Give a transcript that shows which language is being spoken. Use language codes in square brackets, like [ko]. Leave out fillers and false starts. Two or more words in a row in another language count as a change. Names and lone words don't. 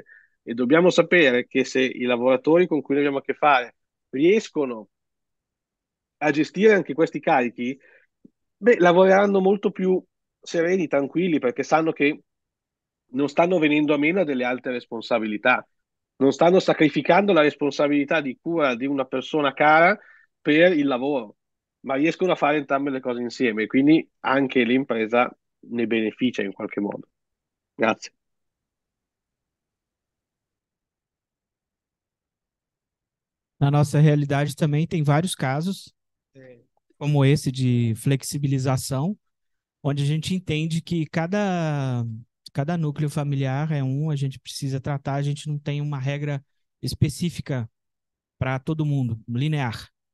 [it] E dobbiamo sapere che se i lavoratori con cui noi abbiamo a che fare riescono a gestire anche questi carichi, beh, lavoreranno molto più sereni, tranquilli, perché sanno che non stanno venendo a meno a delle altre responsabilità, non stanno sacrificando la responsabilità di cura di una persona cara per il lavoro, ma riescono a fare entrambe le cose insieme, quindi anche l'impresa ne beneficia in qualche modo. Grazie. [pt] Na nossa realidade também tem vários casos, como esse de flexibilização, onde a gente entende que cada núcleo familiar é um, a gente precisa tratar, a gente não tem uma regra específica para todo mundo, linear.